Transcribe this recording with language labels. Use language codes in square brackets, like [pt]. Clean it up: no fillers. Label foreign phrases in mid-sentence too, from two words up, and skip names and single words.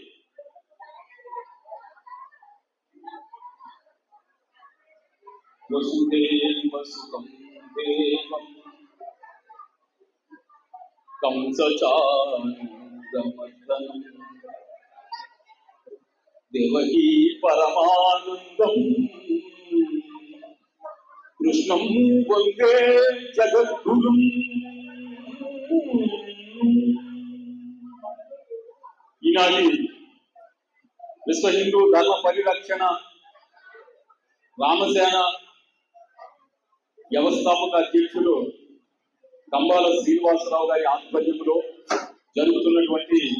[sa] वसुदेव सुतं देवं कंसचानूरमर्दनं देवकी परमानंदं कृष्णं वंदे जगद्गुरुं। [te] ఈనాటి విశ్వ హిందూ ధర్మ పరిరక్షణ రామసేన వ్యవస్థాపక అధ్యక్షుడు కంబాల శ్రీనివాసరావు గారి ఆధ్వర్యంలో జరుగుతున్నటువంటి